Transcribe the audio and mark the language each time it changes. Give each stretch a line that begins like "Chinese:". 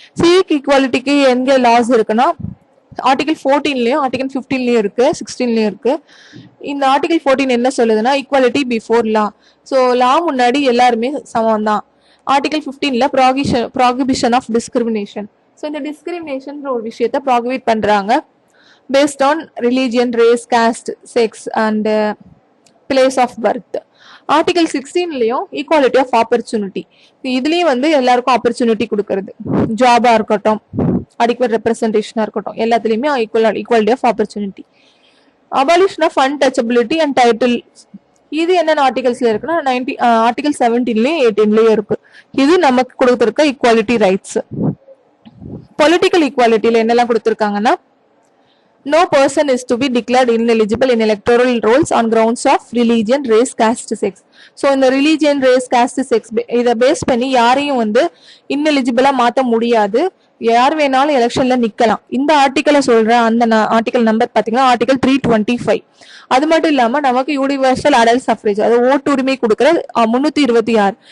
Tamil: Civic ஈக்குவாலிட்டிக்கு எங்க loss இருக்குன்னா, article 14லயும் article 15லயும் இருக்கு, 16லயும் இருக்கு. இந்த ஆர்டிகல் 14 என்ன சொல்லுதுன்னா,
English: Equality before law.
Tamil: ஸோ லா முன்னாடி எல்லாருமே சமம் தான். Article 15ல
English: Prohibition of discrimination.
Tamil: So இந்த டிஸ்கிரிமினேஷன் ஒரு விஷயத்த ப்ராகிபிட் பண்றாங்க.
English: based on religion, race, caste, sex and place of birth.
Tamil: Article 16லயும்
English: equality of opportunity,
Tamil: இதுலயும் வந்து எல்லாருக்கும் ஆப்பர்ச்சுனிட்டி கொடுக்கறது, ஜாபா இருக்கட்டும், அடிக்குவட் ரெப்ரஸன்டேஷனா இருக்கட்டும், எல்லாத்துலயுமே equality of opportunity.
English: abolition of untouchability and title,
Tamil: இது என்னென்ன ஆர்டிகல்ஸ்ல இருக்குன்னா ஆர்டிகல் 17லயும் 18லயும் இருக்கு. இது நமக்கு கொடுத்திருக்க ஈக்குவாலிட்டி ரைட்ஸ். பொலிட்டிக்கல் ஈக்குவாலிட்டியில என்னெல்லாம் கொடுத்திருக்காங்கன்னா,
English: no person is to be declared ineligible in electoral rolls on grounds of religion, race, caste, sex.
Tamil: So இந்த
English: religion, race, caste, sex
Tamil: இதை பேஸ் பண்ணி யாரையும் வந்து ineligible மாத்த முடியாது. யார் வேணாலும் எலெக்ஷன்ல நிக்கலாம். இந்த ஆர்டிக்கலை சொல்ற அந்த ஆர்டிகல் நம்பர் பாத்தீங்கன்னா ஆர்டிகல் 325. அது மட்டும் இல்லாம நமக்கு யூனிவர்சல் அடல்ட் சஃப்ரேஜ், அது ஓட்டு உரிமை கொடுக்குற 326.